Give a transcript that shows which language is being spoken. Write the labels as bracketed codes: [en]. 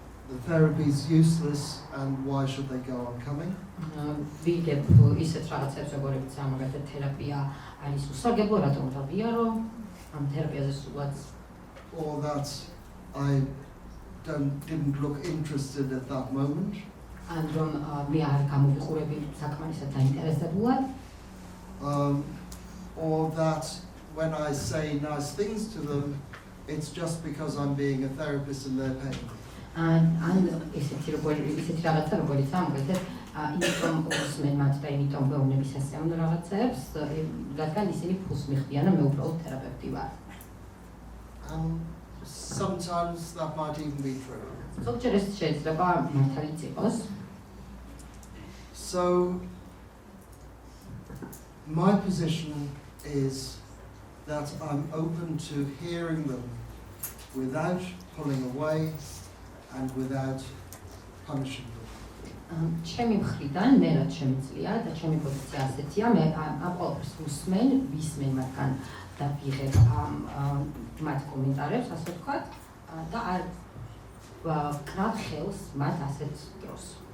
[en] the therapy is useless and why should they go on coming? [ka] ვიგებ ისეთ რაღაცებს, როგორიც ამაგათად თერაპია არის უსარგებლო, რატომ დავიარო ამ თერაპიაზე სულაც. [en] Or that I didn't look interested at that moment. [ka] ან რომ მე არ გამოვიყურები საკმარისად დაინტერესებულად. [en] Or that when I say nice things to them, it's just because I'm being a therapist and they're paying me. [ka] ან ისეთი რაღაცა, როგორიც ამაგათად იმიტომ უსმენ მათ და იმიტომ მეუბნების ასეულ რაღაცებს, რადგან ისინი ფულს მიხდიან და მე უბრალოდ თერაპევტი ვარ. [en] Sometimes that might even be true. [ka] ზოგჯერ ეს შეიძლება მართალიც იყოს. [en] So my position is that I'm open to hearing them without pulling away and without punishing them. [ka] ჩემი მხრიდან მე რაც შემიძლია და ჩემი პოზიცია ასეთია, მე ამ ყველაფერს უსმენ, ვისმენ მათგან და ვიღებ მათ კომენტარებს, ასე ვთქვათ, და არ ვკრავ ხელს მათ ასეთ დროს.